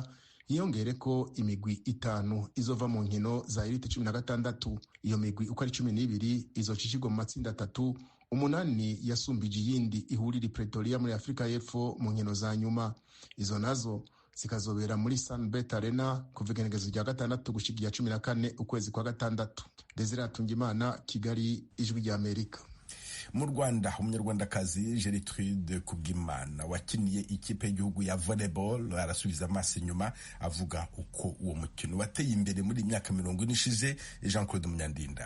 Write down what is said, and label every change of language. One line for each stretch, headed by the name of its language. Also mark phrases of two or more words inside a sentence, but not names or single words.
Rundi: Hiyongere ko imigwi 5 izova mu nkino za Elite 16. Iyo migwi uko ari 12 izocishirwa mu matsinda 3. 8 yasumbije iyindi ihurira Pretoria muri Afrika y'Epfo mu nkino za nyuma. Izo nazo zikazobera muri Sunbet Arena kuva igenekezo rya 6 gushika iya 14 ukwezi kwa 6. Desire Atungimana, Kigali, Ijwi rya Amerika. Mu Rwanda, umunyarwandakazi Gertrude Kubwimana wakiniye ikipe y'igihugu ya volleyball arasubiza amaso inyuma avuga uko uwo mukino wateye imbere muri imyaka 40 ishize. Jean Claude Munyandinda.